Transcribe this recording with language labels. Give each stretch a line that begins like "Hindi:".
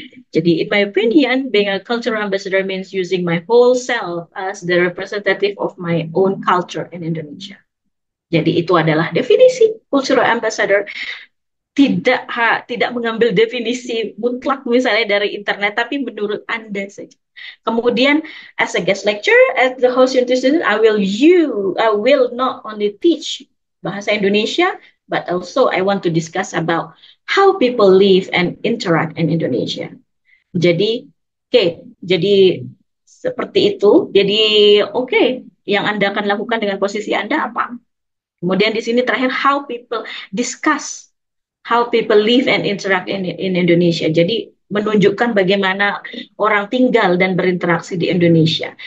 English: Jadi in my opinion, being a cultural ambassador means using my whole self as the representative of my own culture in Indonesia.
Indonesian: Jadi itu adalah definisi cultural ambassador. Tidak mengambil definisi mutlak misalnya dari internet, tapi menurut Anda saja.
English: Kemudian, as a guest lecturer at the host institution, I will not only teach bahasa Indonesia, but also I want to discuss about how people live and interact in Indonesia.
Indonesian: Jadi, jadi seperti itu. Jadi, yang Anda akan lakukan dengan posisi Anda apa? Kemudian di sini terakhir,
English: how people discuss how people live and interact in Indonesia.
Indonesian: Jadi menunjukkan bagaimana orang tinggal dan berinteraksi di Indonesia.